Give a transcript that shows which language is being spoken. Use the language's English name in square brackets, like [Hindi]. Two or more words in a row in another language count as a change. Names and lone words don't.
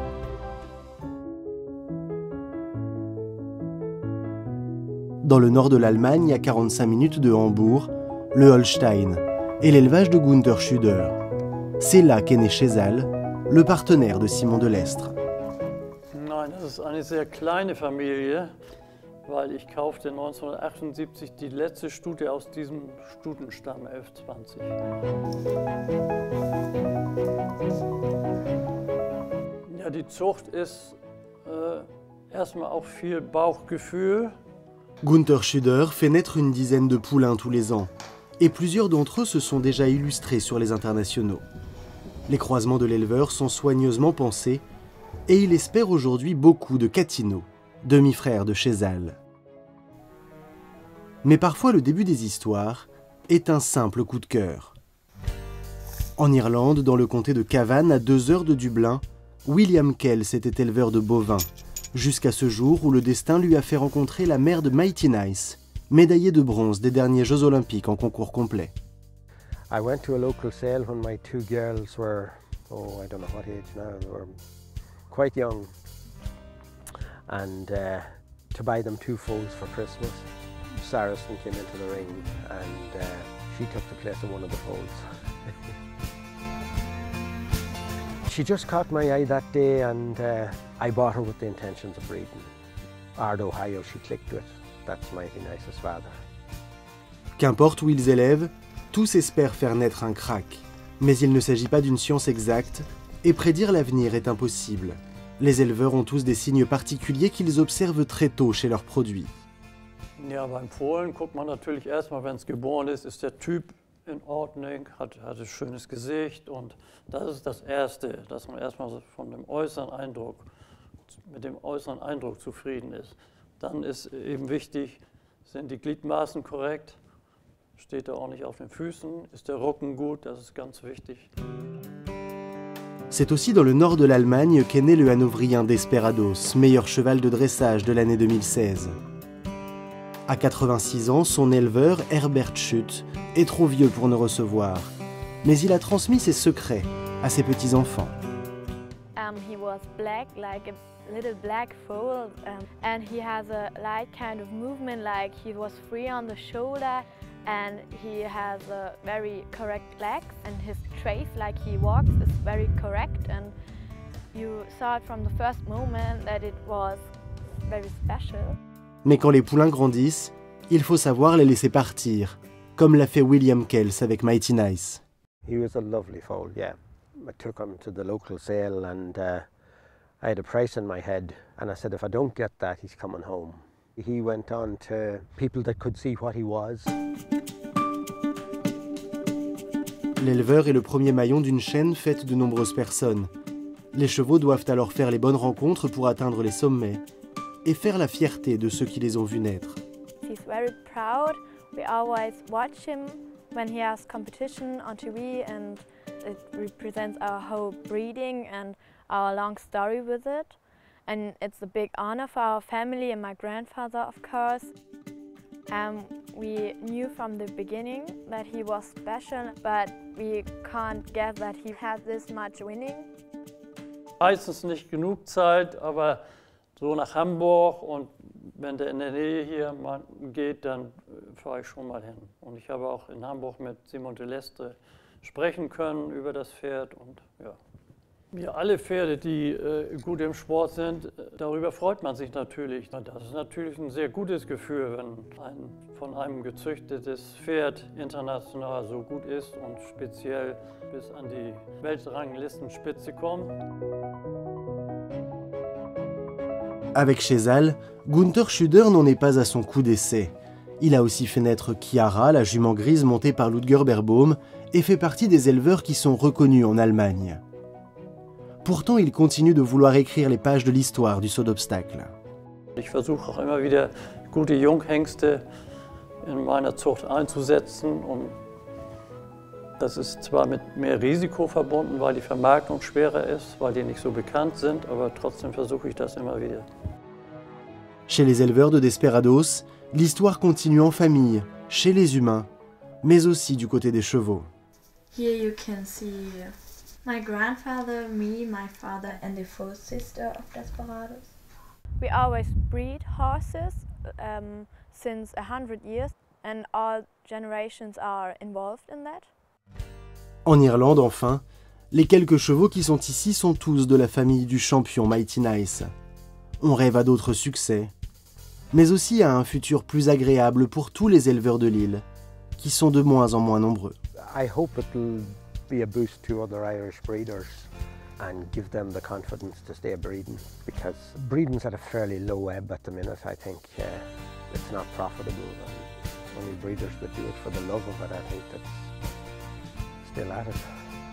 [French] Dans le nord de l'Allemagne, à 45 minutes de Hambourg, le Holstein et l'élevage de Günther Schüder. C'est là qu'est né Chezal, le partenaire de Simon Delestre. [German] Nein, das ist eine sehr kleine Familie, weil ich kaufte 1978 die letzte Stute aus diesem Stutenstamm 1120. Ja, die Zucht ist erstmal auch viel Bauchgefühl. [French] Günther Schüder fait naître une dizaine de poulains tous les ans, et plusieurs d'entre eux se sont déjà illustrés sur les internationaux. Les croisements de l'éleveur sont soigneusement pensés, et il espère aujourd'hui beaucoup de Catino, demi-frère de Chezal. Mais parfois le début des histoires est un simple coup de cœur. En Irlande, dans le comté de Cavan, à 2 heures de Dublin, William Kells était éleveur de bovins, jusqu'à ce jour où le destin lui a fait rencontrer la mère de Mighty Nice, médaillée de bronze des derniers Jeux Olympiques en concours complet. [English] I went to a local sale when my 2 girls were, I don't know what age now, they were quite young, and to buy them 2 foals for Christmas. Saracen came into the ring and she took the place of one of the foals. She just caught my eye that day and I bought her with the intentions of breeding. Ard, Ohio, she clicked with. That's Mighty Nice's father. [French] Qu'importe où ils élèvent, tous espèrent faire naître un crack. Mais il ne s'agit pas d'une science exacte, et prédire l'avenir est impossible. Les éleveurs ont tous des signes particuliers qu'ils observent très tôt chez leurs produits. [German] Ja, beim Fohlen guckt man natürlich erstmal, wenn es geboren ist der Typ in Ordnung, hat ein schönes Gesicht und das ist das Erste, dass man erstmal von dem äußeren Eindruck, mit dem äußeren Eindruck zufrieden ist. Dann ist eben wichtig, sind die Gliedmaßen korrekt, steht er ordentlich auf den Füßen, ist der Rücken gut, das ist ganz wichtig. [French] C'est aussi dans le nord de l'Allemagne qu'est né le Hanovrien Desperados, meilleur cheval de dressage de l'année 2016. À 86 ans, son éleveur, Herbert Schutt, est trop vieux pour ne recevoir. Mais il a transmis ses secrets à ses petits-enfants. [English] He was black, like a little black foal, and he has a light kind of movement, like he was free on the shoulder, and he has a very correct legs, and his trace, like he walks, is very correct, and you saw it from the first moment that it was very special. [French] Mais quand les poulains grandissent, il faut savoir les laisser partir, comme l'a fait William Kells avec Mighty Nice. [English] He was a lovely foal, yeah. I took him to the local sale and I had a price in my head and I said if I don't get that, he's coming home. He went on to people that could see what he was. [French] L'éleveur est le premier maillon d'une chaîne faite de nombreuses personnes. Les chevaux doivent alors faire les bonnes rencontres pour atteindre les sommets et faire la fierté de ceux qui les ont vus naître. [English] He's very proud. We always watch him when he has competition on TV, and it represents our whole breeding and our long story with it. And it's a big honor for our family and my grandfather, of course. We knew from the beginning that he was special, but we can't guess that he has this much winning. [German] Meistens nicht genug Zeit, aber so nach Hamburg und wenn der in der Nähe hier mal geht, dann fahre ich schon mal hin. Und ich habe auch in Hamburg mit Simon Delestre sprechen können über das Pferd und ja. Ja, alle Pferde, die gut im Sport sind, darüber freut man sich natürlich. Das ist natürlich ein sehr gutes Gefühl, wenn ein von einem gezüchtetes Pferd international so gut ist und speziell bis an die Weltranglistenspitze kommt. [French] Avec Chezal, Günther Schüder n'en est pas à son coup d'essai. Il a aussi fait naître Chiara, la jument grise montée par Ludger Beerbohm, et fait partie des éleveurs qui sont reconnus en Allemagne. Pourtant, il continue de vouloir écrire les pages de l'histoire du saut d'obstacle. [German] Ich versuche auch immer wieder gute Junghengste in meiner Zucht einzusetzen, um Das ist zwar mit mehr Risiko verbunden, weil die Vermarktung schwerer ist, weil die nicht so bekannt sind, aber trotzdem versuche ich das immer wieder. [French] Chez les éleveurs de Desperados, l'histoire continue en famille, chez les humains, mais aussi du côté des chevaux. [English] Here you can see my grandfather, me, my father and the fourth sister of Desperados. We always breed horses since 100 years, and all generations are involved in that. [French] En Irlande, enfin, les quelques chevaux qui sont ici sont tous de la famille du champion Mighty Nice. On rêve à d'autres succès, mais aussi à un futur plus agréable pour tous les éleveurs de l'île, qui sont de moins en moins nombreux. [English] I hope it'll be a boost to other Irish breeders and give them the confidence to stay breeding, because breeding's at a fairly low ebb at the minute. I think it's not profitable, and only breeders that do it for the love of it, I think, that's still at it.